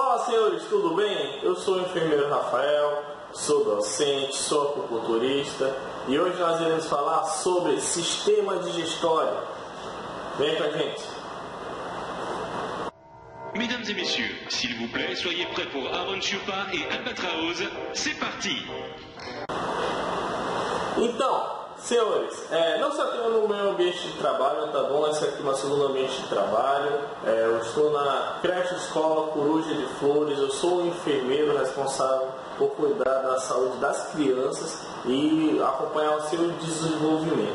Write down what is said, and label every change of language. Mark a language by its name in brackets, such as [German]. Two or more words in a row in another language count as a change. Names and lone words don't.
[Portuguese] senhores, tudo bem? Eu sou o enfermeiro Rafael, sou docente, sou acupunturista e hoje nós iremos falar sobre sistema digestório. Vem com a gente! [French] Mesdames et messieurs, s'il vous plaît, soyez prêts pour Aaron Chupa et Albatraoz. C'est parti! [Portuguese] Então, senhores, não só tenho no meu ambiente de trabalho, tá bom? Esse aqui é o meu segundo ambiente de trabalho. Eu estou na creche escola Coruja de Flores. Eu sou o enfermeiro responsável por cuidar da saúde das crianças e acompanhar o seu desenvolvimento.